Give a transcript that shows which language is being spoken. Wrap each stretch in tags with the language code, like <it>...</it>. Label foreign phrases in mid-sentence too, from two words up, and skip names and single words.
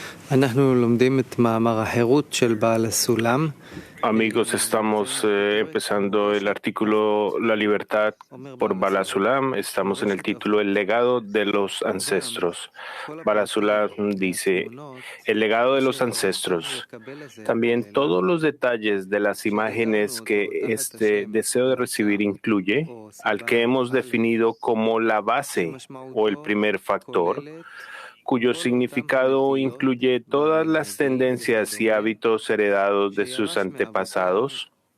<he>אנחנו לומדים את מאמר החירות של בעל הסולם.</he> <es>Amigos, estamos empezando el artículo La libertad por Bala Sulam. Estamos en el título El legado de los ancestros. Bala Sulam dice, el legado de los ancestros. También todos los detalles de las imágenes que este deseo de recibir incluye, al que hemos definido como la base o el primer factor, cuyo significado incluye todas las tendencias y hábitos heredados de sus antepasados,</es>